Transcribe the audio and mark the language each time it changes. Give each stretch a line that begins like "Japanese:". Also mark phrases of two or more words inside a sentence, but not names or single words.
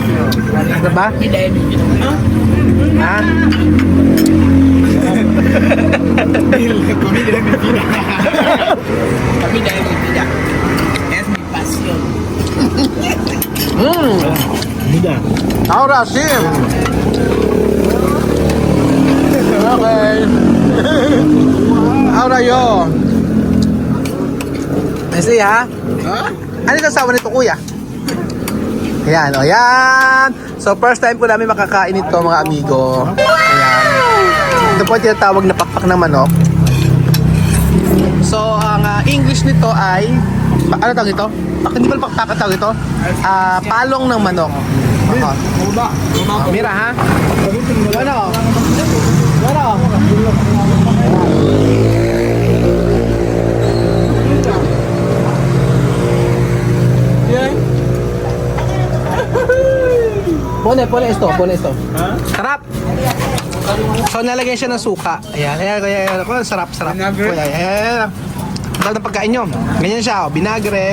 Filipino: Ano ba? Ha?
Spanish: Comida es mi vida. Comida es mi vida. Es mi pasión. Mira. Ahora sí. Okay. Ahora yo. Messi ha?
Filipino: Ano yung sasawa nito kuya? Ayan, o yan. So
English: first time
Filipino: po namin makakain ito mga amigo. Ayan. Ito po yung tinatawag na pakpak na manok. So ang English nito ay, ano tawag ito? Hindi pala pakpak tawag ito? Palong ng manok. Mira ha? Ano? Ano?
Spanish: Pone esto.
Filipino: Sarap. So nalagyan siya ng suka. Ayan. Sarap.
Spanish: Vinagre?
Filipino: Ayan. Ang dami ng pagkain nyo. Ganyan siya, binagre.